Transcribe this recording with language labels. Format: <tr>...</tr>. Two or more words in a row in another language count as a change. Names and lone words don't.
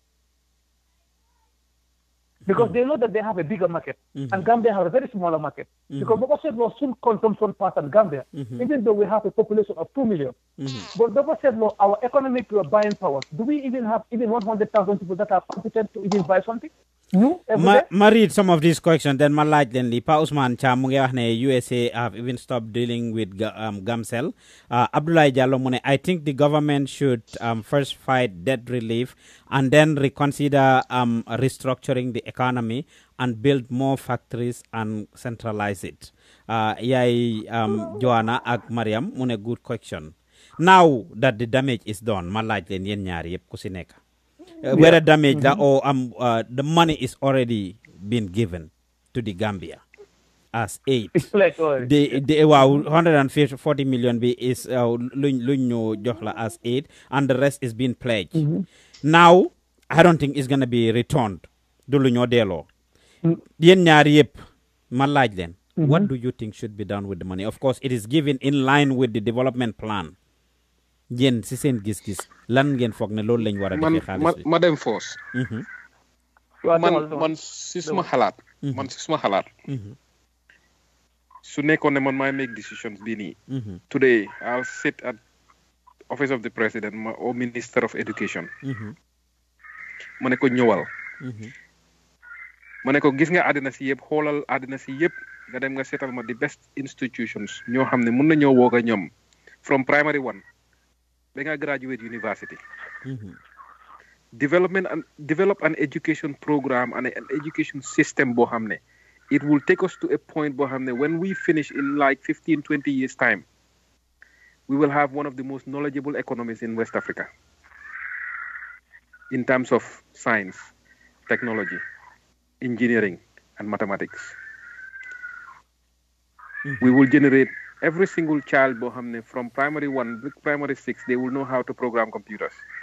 <en>Because they know that they have a bigger market, and Gambia has a very smaller market. Because Boko law soon consumption part in Gambia, even though we have a population of 2 million. But Boko law, our economic buying power, do we even have 100,000 people that are competent to even buy something? Ma read some of these questions, then</en> <wo>ma laaj leen li Pa Ousmane Cham mu ngi wax ne</wo> <en>USA have even stopped dealing with Gamcel. Abdoulaye Diallo</en> <wo>mu ne</wo> <en>I think the government should first fight debt relief and then reconsider restructuring the economy and build more factories and centralize it.</en> <wo>Yaay Joanna ak Mariam mu ne</wo> <en>good question. Now that the damage is done,</en> <wo>ma laaj leen yéen ñaar yëpp ku si nekk.</wo> <en>Whether damage or the money is already been given to the Gambia as aid. The 140 million is as aid, and the rest is being pledged. Now, I don't think it's going to be returned. What do you think should be done with the money? Of course, it is given in line with the development plan.</en> <wo>Yen si sen gis-gis lan ngeen foog ne loolu lañ war a defee xaalis bi ma dem force man si suma xalaat su nekkoon ne man maay</wo> <en>make decisions</en> <wo>bii nii</wo> <en>today I'll sit at office of the president or minister of education</en> <wo>ma ne ko ñëwal ma ne ko gis nga àddina si yëpp xoolal àddina si yëpp nga dem nga seetal ma</wo> <en>the best institutions</en> <wo>ñoo xam ne mun na ñoo woog a ñoom</wo> <en>from primary one</en> <wo>ba nga</wo> <en>graduate university. Develop an education program and an education system</en> <wo>boo xam ne</wo> <en>it will take us to a point</en> <wo>boo xam ne</wo> <en>when we finish in like 15-20 years time we will have one of the most knowledgeable economies in West Africa in terms of science, technology, engineering and mathematics. We will generate every single child from primary 1 to primary 6, they will know how to program computers.</en>